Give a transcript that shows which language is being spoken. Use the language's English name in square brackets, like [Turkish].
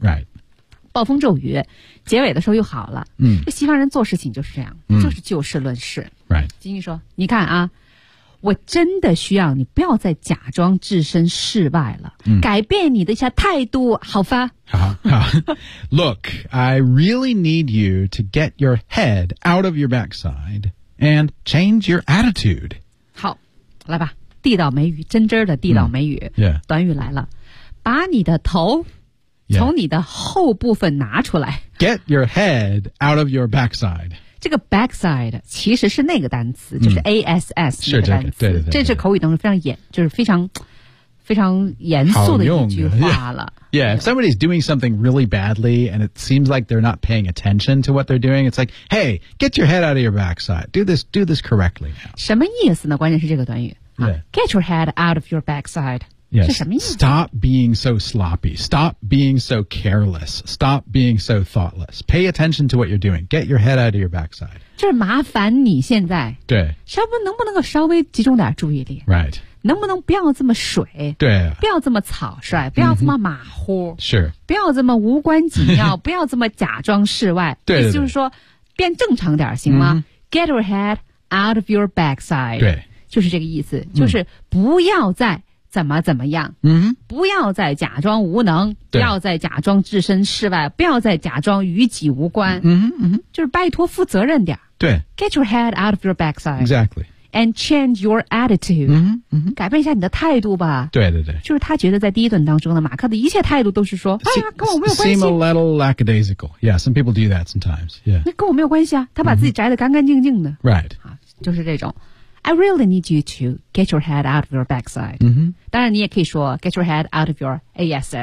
[English] Right. [Chinese] 暴风骤雨结尾的时候又好了、西方人做事情就是这样、就是就事论事、 [English] right. [Chinese] 金星说你看啊我真的需要你不要再假装置身事外了、改变你的一下态度好吧 [English] Look, I really need you to get your head out of your backside and change your attitude [Chinese] 好来吧地道美语真真的地道美语、短语来了把你的头 [English] Yeah. [Chinese] 从你的后部分拿出来 [English] Get your head out of your backside [Chinese] 这个 backside 其实是那个单词、就是 ASS 那个单词是、对这是口语当中非常严就是非常非常严肃的一句话了 [English] yeah, if somebody's doing something really badly and it seems like they're not paying attention to what they're doing it's like hey get your head out of your backside do this correctly、now. [Chinese] 什么意思呢关键是这个短语、 [English] yeah. get your head out of your backside Yes. [Chinese] 是什么意思? [English] Stop being so sloppy. Stop being so careless. Stop being so thoughtless. Pay attention to what you're doing. Get your head out of your backside. [Chinese] 就是麻烦你现在。对。稍微能不能够稍微集中点注意力。 [English] Right. [Chinese] 能不能不要这么水。对。不要这么草率。不要这么马虎。是。不要这么无关紧要。不要这么假装世外。对, 对, 对。意思就是说变正常点行吗、 [English] Get your head out of your backside. [Chinese] 对。就是这个意思。就是不要再。怎么怎么样、不要再假装无能，不要再假装置身事外，不要再假装与己无关、就是拜托负责任点，对， [English] get your head out of your backside exactly and change your attitude、 [Chinese] 改变一下你的态度吧，对对对，就是他觉得在第一段当中的马克的一切态度都是说哎呀跟我没有关系， [English] seem a little lackadaisical yeah some people do that sometimes yeah [Chinese] 那跟我没有关系啊，他把自己宅得干干净净的、 [English] right [Chinese] 啊，就是这种 [English] I really need you to get your head out of your backside.、 [Chinese] 当然你也可以说 [English] get your head out of your ass.